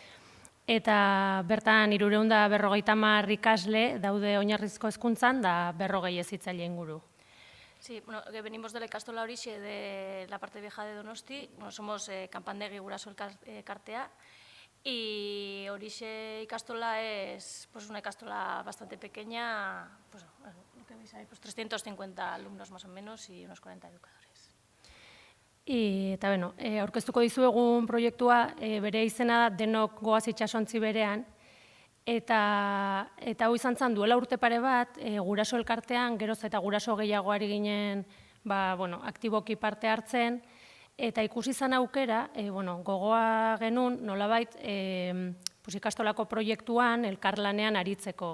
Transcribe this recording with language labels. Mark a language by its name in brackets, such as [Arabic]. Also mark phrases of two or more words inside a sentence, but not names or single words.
[Basque] Eta bertan 350 ikasle daude oinarrizko hezkuntzan da 40 hezitzaile inguru. [Spanish] Sí, bueno, venimos de la Ikastola Horixe de la parte vieja de Donosti, somos Kanpandegi Guraso Elkartea, y Horixe Ikastola es una ikastola bastante pequeña, pues lo que veis ahí, 350 alumnos más o menos y unos 40 educadores. [Basque] Eta, aurkeztuko dizuegun proiektua bere izena da denok goaz itsasontzi berean, eta hau izan zen duela urte pare bat, guraso elkartean, geroz eta guraso gehiagoari ginen aktiboki parte hartzen, eta ikusi izan aukera, gogoa genuen nolabait ikastolako proiektuan elkarlanean aritzeko.